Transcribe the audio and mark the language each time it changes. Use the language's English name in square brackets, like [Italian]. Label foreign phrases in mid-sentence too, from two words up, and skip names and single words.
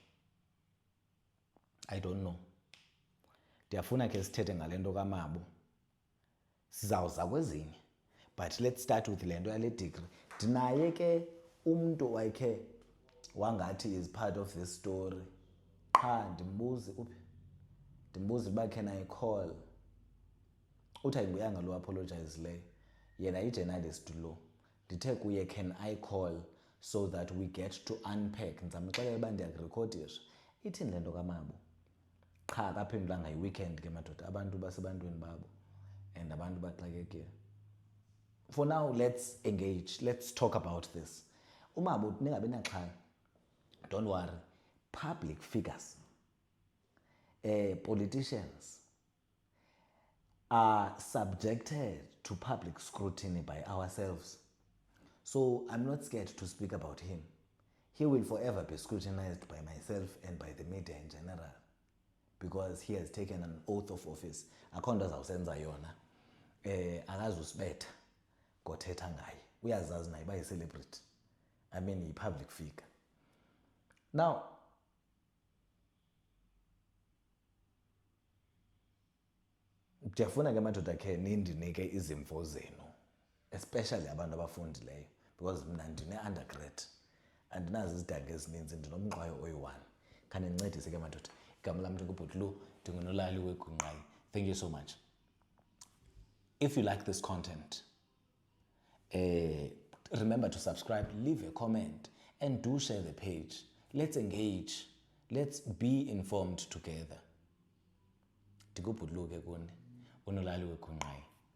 [English] I don't know. [Xhosa] Ndiyafuna ke sithethe ngale nto kaMabu, sizawuza kwezinye, [English] but let's start with [Xhosa] le nto yale [English] degree. [Xhosa] Ndinaye ke umntu wakhe wangathi [English] is part of this story. [Xhosa] Qha ndimbuze uba [English] can I call [Xhosa] uthi ayibuyanga lo apologize leyo yena i-journalist lo ndithe kuye [English] can I call so that we get to unpack [Xhosa] ndizamxelela uba ndiyakurekhodisha ithini le nto kamabo qha akaphendulanga yi-weekend ke madoda abantu basebantwini babo and abantu baxakekile. [English] For now, let's engage. Let's talk about this. [Xhosa] Umabo ningabi naxhala. [English] Don't worry. Public figures, politicians are subjected to public scrutiny by ourselves. So I'm not scared to speak about him. He will forever be scrutinized by myself and by the media in general because he has taken an oath of office. [Xhosa] Akho nto azawusenza yona. Akazusibetha ngothetha ngaye. Uyazazi naye uba yi-celebrity. I mean, yi-public figure. [English] Now, [Xhosa] ndiyafuna ke madoda khe nindinike izimvo zenu, especially abantu abafundileyo, because mna ndine-undergrad andinazo izidanga ezininzi, ndinomnqwayo oyi-1. Khane ndincedise ke madoda. Igama lam ndingubhutlu, ndingunolali weGungqayi. [English] Thank you so much. If you like this content, remember to subscribe, leave a comment, and do share the page. Let's engage. Let's be informed together. [Xhosa] Ndingubhutlu ke kuni, unolali weGungqayi.